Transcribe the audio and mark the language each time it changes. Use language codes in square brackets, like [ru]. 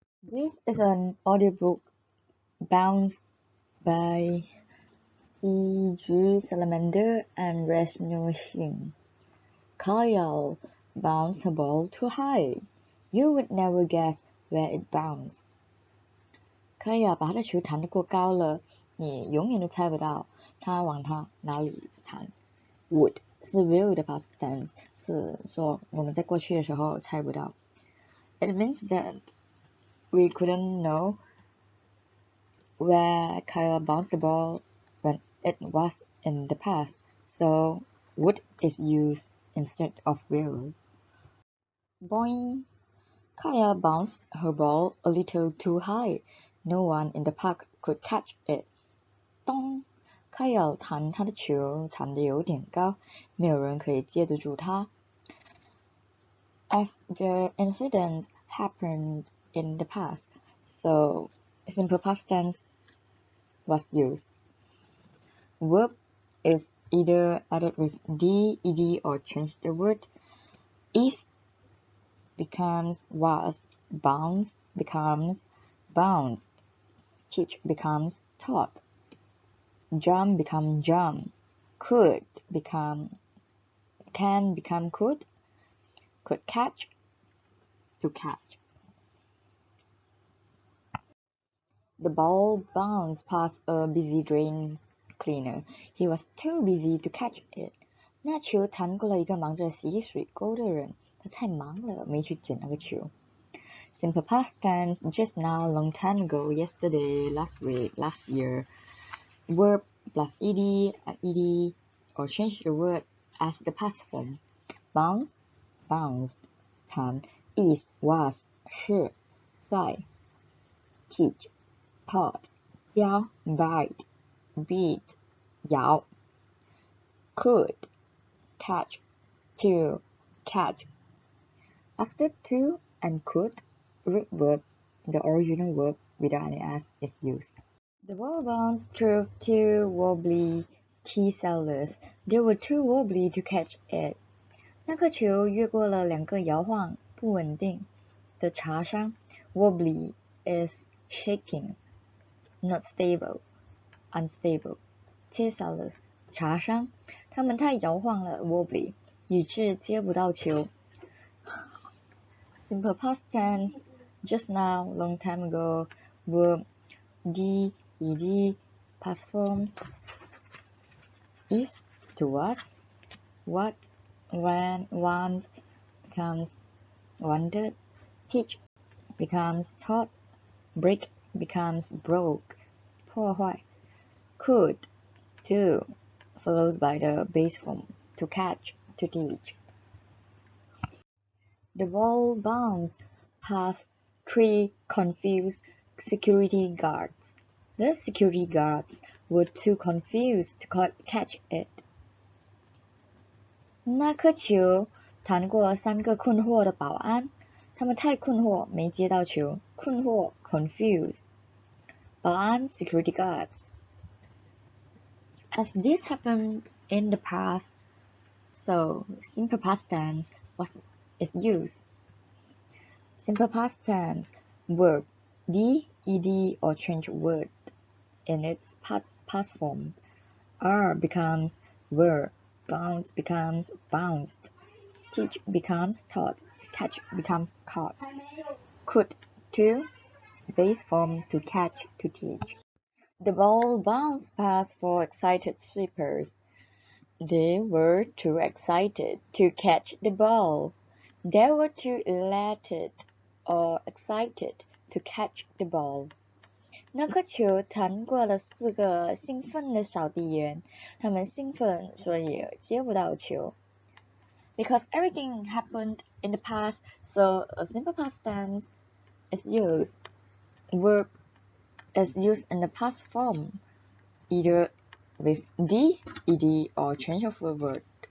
[en] This is an audiobook bounced by G Salamander and Reshu Singh. Kyle bounced her ball too high. You would never guess where it bounced. [zh] 可以啊，把他的球弹得过高了，你永远都猜不到他往他哪里弹。 Would 是 will 的 past tense，是说我们在过去的时候猜不到。 [en] It means that we couldn't know where Kyle bounced the ball when it was in the past, so would is used instead of will. Boing! Kyle bounced her ball a little too high. No one in the park could catch it. [zh] 咚！ Kyle 弹他的球弹得有点高，没有人可以接得住他。 [en] As the incident happened in the past, so simple past tense was used. Verb is either added with d, ed, or change the word. Is becomes was, bounce becomes bounced, teach becomes taught, jump become jump, could become can become could catch to catch. The ball bounced past a busy drain cleaner. He was too busy to catch it. [zh] 那球弹过了一个忙着洗水沟的人，他太忙了，没去捡那个球。 [en] Simple past tense, just now, long time ago, yesterday, last week, last year. Verb plus ed, ed, or change the word as the past form. Bounce, bounced. 弹 is, was, [zh] 是，在。 [en] Teach, taught. 教 bite, beat, 咬。 Could, catch, to, catch. After to and could, root verb, the original verb without any s is used. The ball bounced through two wobbly tea sellers. They were too wobbly to catch it. [zh] 那颗球越过了两个摇晃、不稳定的茶商。 [en] Wobbly is shaking, not stable, unstable. [zh] Tea sellers, 茶商，他们太摇晃了 ，wobbly， 以致接不到球。 [en] Simple past tense, just now, long time ago, verb, d, ed, past forms, is, to was, what, when, want, becomes wanted, teach, becomes taught, break, becomes broke, 破坏, could, to, follows by the base form, to catch, to teach. The ball bounced past three confused security guards. The security guards were too confused to catch it. [zh] 那颗球弹过三个困惑的保安，他们太困惑，没接到球。 [en] 困惑 confused. 保安 security guards. As this happened in the past, so simple past tense is used. Simple past tense, verb, d, ed, or change word in its past form. Are becomes were, bounce becomes bounced, teach becomes taught, catch becomes caught. Could, to, base form, to catch, to teach. The ball bounced past four excited sweepers. They were too excited to catch the ball. They were too elated or excited to catch the ball. [zh] 那颗球弹过了四个兴奋的扫地员，他们兴奋，所以接不到球。 [en] Because everything happened in the past, so a simple past tense is used. Verb is used in the past form, either with d, ed, or change of a word.